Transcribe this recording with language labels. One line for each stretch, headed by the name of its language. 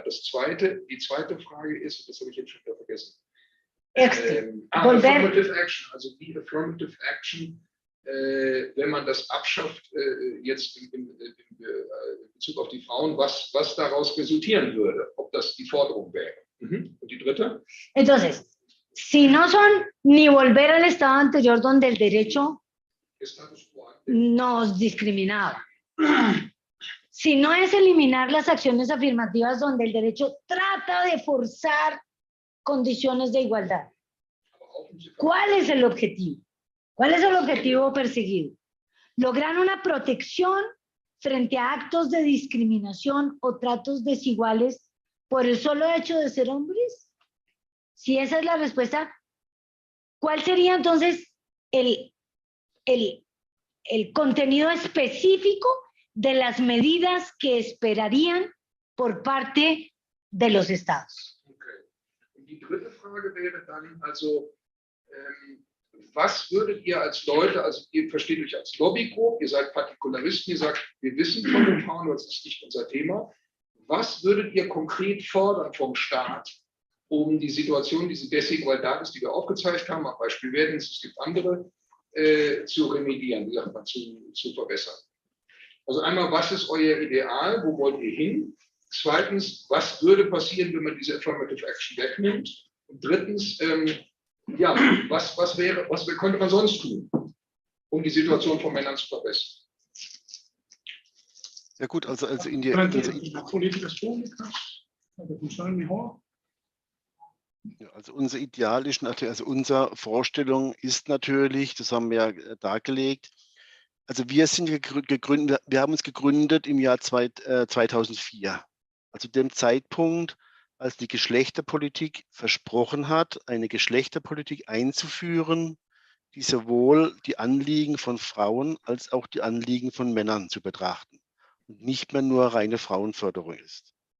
German: Die zweite Frage ist, das habe ich jetzt schon wieder vergessen. Affirmative Action, also die Affirmative Action, wenn man das abschafft, jetzt in Bezug auf die Frauen, was daraus resultieren würde, ob das die Forderung wäre. Und die dritte?
Spanish: Entonces, si no son ni volver al estado anterior donde el derecho nos discriminaba, si no es eliminar las acciones afirmativas donde el derecho trata de forzar condiciones de igualdad, ¿cuál es el objetivo? ¿Cuál es el objetivo perseguido? ¿Lograr una protección frente a actos de discriminación o tratos desiguales por el solo hecho de ser hombres? Si esa es la respuesta, ¿cuál sería entonces el contenido específico de las medidas que esperarían por parte de los estados? Okay.
German: Und die dritte Frage wäre dann also, was würdet ihr als Leute, also ihr versteht euch als Lobbygroup, ihr seid Partikularisten, ihr sagt, wir wissen von den Frauen, das ist nicht unser Thema. Was würdet ihr konkret fordern vom Staat, um die Situation, diese Desigualdad ist, die wir aufgezeigt haben, am Beispiel werden es gibt andere, zu remedieren, wie sagt man, zu verbessern? Also einmal, was ist euer Ideal, wo wollt ihr hin? Zweitens, was würde passieren, wenn man diese Affirmative Action wegnimmt? Und drittens, ja, was könnte man sonst tun, um die Situation von Männern zu verbessern? Ja gut, also in
Spanish: Políticas públicas, que funcionen mejor.
German: Ja, also unser Ideal ist natürlich, also unsere Vorstellung ist natürlich, das haben wir ja dargelegt, also wir sind gegründet, wir haben uns gegründet im Jahr 2004, also dem Zeitpunkt, als die Geschlechterpolitik versprochen hat, eine Geschlechterpolitik einzuführen, die sowohl die Anliegen von Frauen als auch die Anliegen von Männern zu betrachten und nicht mehr nur reine Frauenförderung ist.